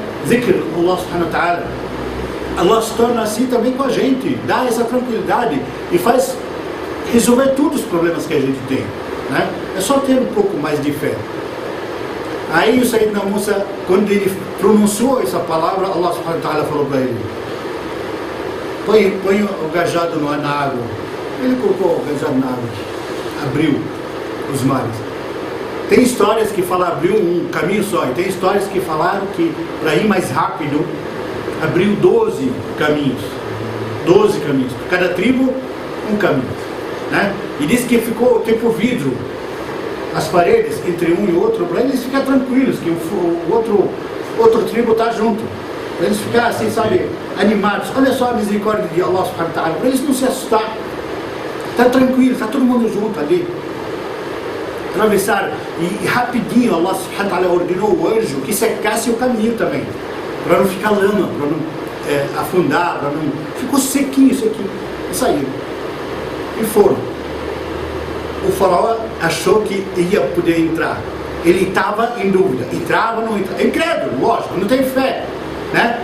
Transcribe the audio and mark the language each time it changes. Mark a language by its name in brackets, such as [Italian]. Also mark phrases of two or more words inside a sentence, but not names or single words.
[Portuguese] Zikr, [Arabic] الله سبحانه وتعالى. [Portuguese] Allah se torna assim também com a gente, dá essa tranquilidade e faz resolver todos os problemas que a gente tem, né? É só ter um pouco mais de fé. Aí o Sayyidina Musa, quando ele pronunciou essa palavra, [Arabic] الله سبحانه وتعالى [Portuguese] falou para ele, põe o cajado na água. Ele colocou o cajado na água, abriu os mares. Tem histórias que falam abriu um caminho só, e tem histórias que falaram que para ir mais rápido abriu 12 caminhos. 12 caminhos, por cada tribo um caminho, né? E disse que ficou tipo vidro as paredes entre um e outro, para eles ficarem tranquilos, que o outro tribo está junto, para eles ficarem assim, sabe, animados. Olha só a misericórdia de [Arabic] الله سبحانه وتعالى, [Portuguese] para eles não se assustar, está tranquilo, está todo mundo junto ali. Atravessaram, e rapidinho [Arabic] الله سبحانه وتعالى [Portuguese] ordenou o anjo que secasse o caminho também, para não ficar lama, para não afundar, para não... Ficou sequinho, e saíram, e foram. O faraó achou que ia poder entrar, ele estava em dúvida, entrava ou não entrava, incrédulo, lógico, não tem fé, né?